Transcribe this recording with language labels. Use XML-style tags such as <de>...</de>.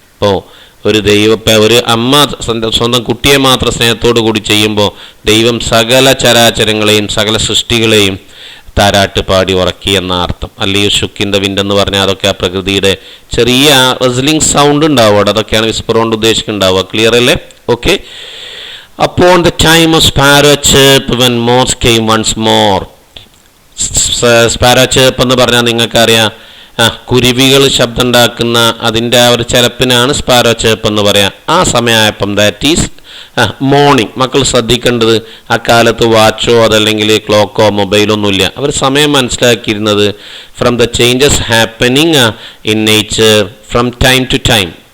<ml>അപ്പോൾ ഒരു അമ്മ സ്വന്തം കുട്ടിയെ മാത്രം സ്നേഹത്തോടു കൂടി ചെയ്യുമ്പോൾ ദൈവം സകല ചരാചരങ്ങളെയും സകല സൃഷ്ടികളെയും താരാട്ട് പാടി ഉറക്കി എന്ന അർത്ഥം. അല്ലെങ്കിൽ ഷുക്കിൻ്റെ വിൻഡ് എന്ന് പറഞ്ഞാൽ അതൊക്കെ ആ പ്രകൃതിയുടെ ചെറിയ റസ്ലിംഗ് സൗണ്ട് ഉണ്ടാവും അവിടെ, അതൊക്കെയാണ് വിസ്പർ കൊണ്ട് ഉദ്ദേശിക്കുന്നുണ്ടാവുക. ക്ലിയർ അല്ലേ? Okay.</ml> <en>Upon the time of sparrow chirp when moths came once more.</en> <ml>Sparrow Cherpu എന്ന് പറഞ്ഞാൽ നിങ്ങൾക്കറിയാം, കുരുവികൾ ശബ്ദം ഉണ്ടാക്കുന്ന അതിൻ്റെ ആ ഒരു ചിലപ്പിനാണ് സ്പാരോ ചേർപ്പ് എന്ന് പറയാം. ആ സമയമായപ്പം,</ml> <en>That is morning.</en> <ml>മക്കൾ ശ്രദ്ധിക്കേണ്ടത്, ആ കാലത്ത് വാച്ചോ അതല്ലെങ്കിൽ ക്ലോക്കോ മൊബൈലൊന്നുമില്ല. അവർ സമയം മനസ്സിലാക്കിയിരുന്നത്</ml> <en>From the changes happening in nature from time to time.</en>